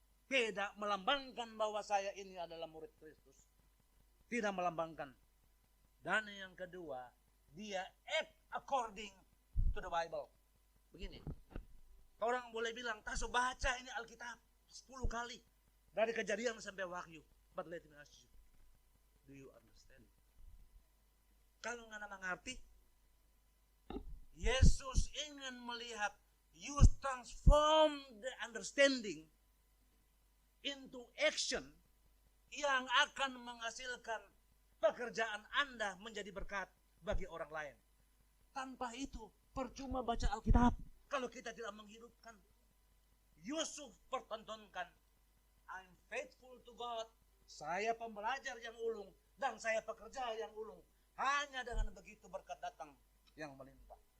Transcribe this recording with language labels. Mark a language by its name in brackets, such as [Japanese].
[Indonesian] Tidak melambangkan bahwa saya ini adalah murid Kristus. Tidak melambangkan. Dan yang kedua, dia [English] act according to the Bible. [Indonesian] Begini, orang boleh bilang, Taso baca ini Alkitab 10 kali. Dari Kejadian sampai Wahyu. [English] But let me ask you, do you understand? [Indonesian] Kalau nggak mengerti, Yesus ingin melihat [English] you transform the understanding into action [Indonesian] yang akan menghasilkan pekerjaan Anda menjadi berkat bagi orang lain. Tanpa itu, percuma baca Alkitab kalau kita tidak menghidupkan. Yusuf pertontonkan, [English] I'm faithful to God. [Indonesian] Saya pembelajar yang ulung dan saya pekerja yang ulung. Hanya dengan begitu berkat datang yang melimpah.